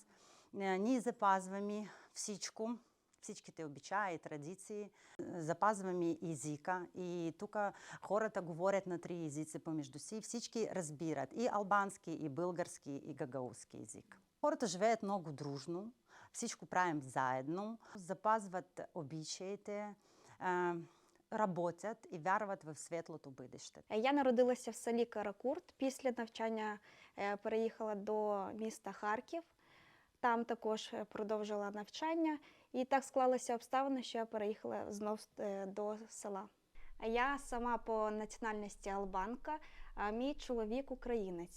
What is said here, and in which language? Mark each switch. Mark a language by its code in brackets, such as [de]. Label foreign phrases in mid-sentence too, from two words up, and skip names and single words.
[bg] Ние запазваме всичките обичаи и традиции, запазваме езика и тук хората говорят на 3 езици помежду си и всички разбират и албански, и български, и гагаузски език. Хората живеят много дружно, всичко правим заедно, запазват обичаите, работять і вярват в світлото бъдеще. [uk] Я народилася в селі Каракурт. Після навчання переїхала до міста Харків. Там також продовжила навчання. І так склалися обставини, що я переїхала знов до села. Я сама по національності албанка, а мій чоловік українець.